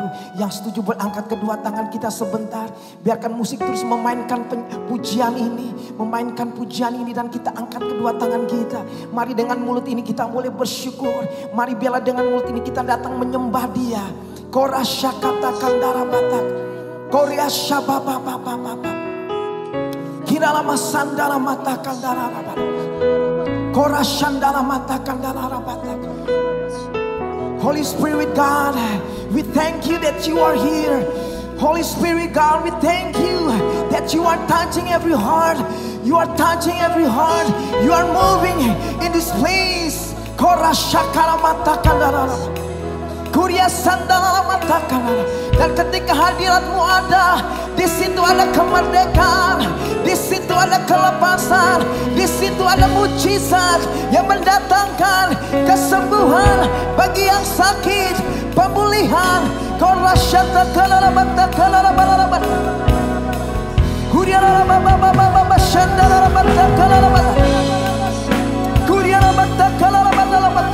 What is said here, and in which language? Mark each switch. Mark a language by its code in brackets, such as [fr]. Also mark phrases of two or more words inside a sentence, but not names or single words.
[id] Yang setuju berangkat kedua tangan kita sebentar. Biarkan musik terus memainkan pujian ini, memainkan pujian ini, dan kita angkat kedua tangan kita. Mari dengan mulut ini kita boleh bersyukur. Mari biarlah dengan mulut ini kita datang menyembah Dia. Korasya kata kandara batak, Koryasya baba baba baba, Kirala masandala mata kandara batak, Korashandala mata kandara batak. [en] Holy Spirit God, we thank You that You are here. Holy Spirit God, we thank You that You are touching every heart. You are touching every heart. You are moving in this place. Korashakara mata kandara, Kurya sandala mata kandara. [id] Dan ketika hadirat-Mu ada, di situ ada kemerdekaan, di situ ada kelepasan, di situ ada mujizat yang mendatangkan kesembuhan bagi yang sakit, pemulihan. Korasyata kalala mata kalala balala, Kurya baba baba baba shandala mata kalala, Kurya mata kalala balala.